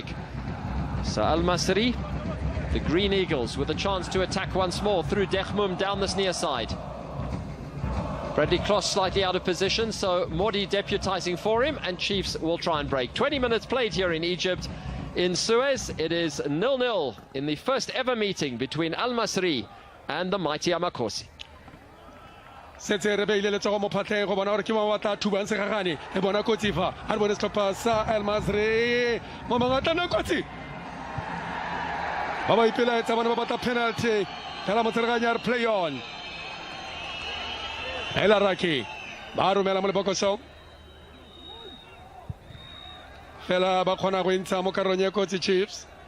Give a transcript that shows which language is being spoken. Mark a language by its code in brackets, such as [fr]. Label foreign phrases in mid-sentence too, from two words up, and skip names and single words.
[en] So Al Masry, the Green Eagles, with a chance to attack once more through Dechmum down this near side. Bradley Cross slightly out of position, so Modi deputizing for him, and Chiefs will try and break. 20 minutes played here in Egypt. In Suez, it is 0-0 in the first ever meeting between Al Masry and the mighty Amakosi. [tn] Setse re beile le tsogo mo phatleng go bona gore ke wa tla thuba se gagane e bona kotsi fa a re bone stopper sa Al Masry mo mangata na kotsi ba ba ipela etsa bona ba batla penalty fela mo tsereganya re [en] play on [tn] El Araki ba romela mo lebokoso fela ba khona go intsha mo karong ya kotsi Chiefs